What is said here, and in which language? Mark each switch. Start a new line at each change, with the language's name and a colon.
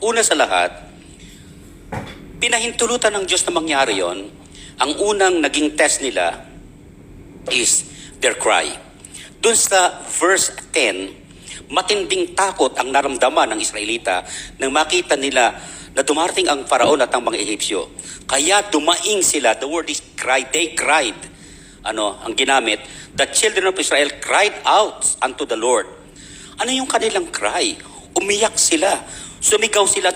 Filipino: Una sa lahat, pinahintulutan ng Diyos na mangyari yon. Ang unang naging test nila is their cry. Doon sa verse 10, matinding takot ang naramdaman ng Israelita nang makita nila na dumarating ang Faraon at ang mga Ehipsyo.
English: Kaya dumaing sila. The word is cried. They cried. Ang ginamit? The children of Israel cried out unto the Lord.
Filipino: Ano yung kanilang cry? Umiyak sila. Sumigaw sila.